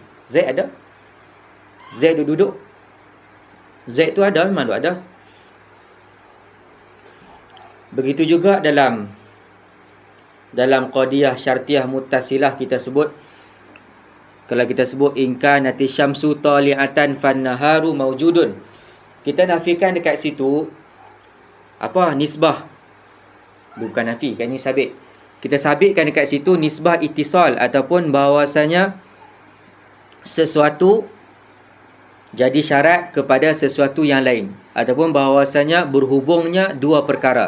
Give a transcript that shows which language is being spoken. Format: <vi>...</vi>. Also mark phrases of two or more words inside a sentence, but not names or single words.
<ms>Zaid ada. Zaid duduk. Zaid tu ada, memang ada. Begitu juga dalam</ms> <ar>قضية شرطية متصلة</ar> <ms>kita sebut, kalau kita sebut</ms> <ar>إن كانت الشمس طالعة فالنهار موجود,</ar> <ms>kita nafikan dekat situ apa? Nisbah. Bukan nafi, kan ni sabit. Kita sabitkan dekat situ</ms> <ar>نسبة اتصال</ar> <ms>ataupun bahawasanya sesuatu jadi syarat kepada sesuatu yang lain ataupun bahawasanya berhubungnya dua perkara.</ms>